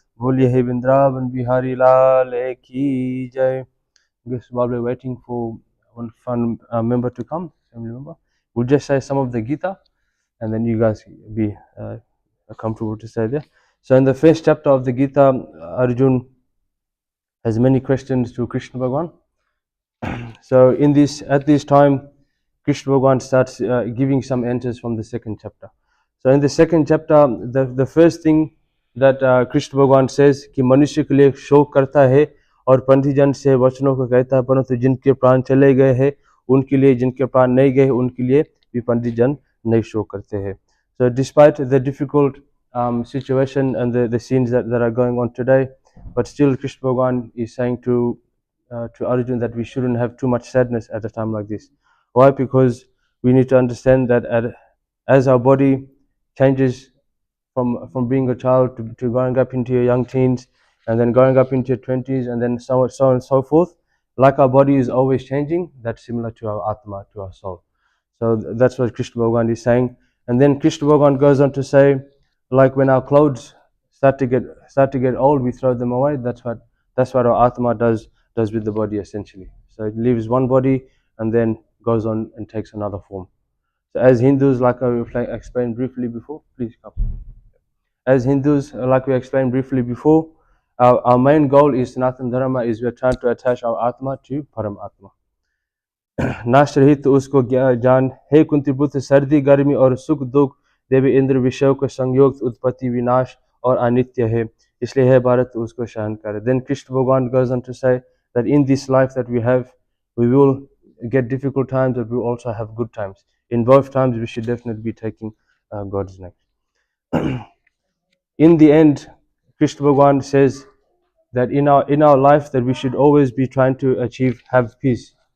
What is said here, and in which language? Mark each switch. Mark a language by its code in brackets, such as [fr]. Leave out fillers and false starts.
[hi] बोलिए हे वृंदावन बिहारी लाल की जय. [en] Guess while we're waiting for one fun member to come, family member, we'll just say some of the Gita, and then you guys be comfortable to say there. So in the first chapter of the Gita, Arjun has many questions to Krishna Bhagwan. So at this time, Krishna Bhagwan starts giving some answers from the second chapter. So in the second chapter, the first thing that Krishna Bhagwan says [hi] कि मनुष्य के लिए शोक करता है और पंथीजन से वचनों को कहता है, परंतु जिनके प्राण चले गए हैं उनके लिए, जिनके प्राण नहीं गए उनके लिए भी पंथीजन नहीं शोक करते हैं. [en] So despite the difficult situation and the scenes that are going on today, but still Krishna Bhagwan is saying to Arjun that we shouldn't have too much sadness at a time like this. Why? Because we need to understand that as our body changes from being a child to growing up into your young teens, and then growing up into your 20s, and then so on and so forth, like our body is always changing, that's similar to our Atma, to our soul. So that's what Krishna Bhagwan is saying. And then Krishna Bhagwan goes on to say, like when our clothes start to get old, we throw them away. That's what our Atma does with the body essentially. So it leaves one body and then goes on and takes another form. So as Hindus, like I explained briefly before, please come. As Hindus, like we explained briefly before, our main goal is Sanatana Dharma, is we're trying to attach our Atma to Param Atma. [hi] नाश रहित उसको जान, हे कुंती पुत्र, सर्दी गर्मी और सुख दुख देवी इंद्र विषयों को संयोग उत्पत्ति विनाश और अनित्य है, इसलिए है भारत उसको सहन करे. [en] Then Krishna Bhagwan goes on to say that in this life that we have, we will get difficult times, but we will also have good times. In both times, we should definitely be taking God's name. In the end, Krishna Bhagwan says that in our life that we should always be trying to have peace.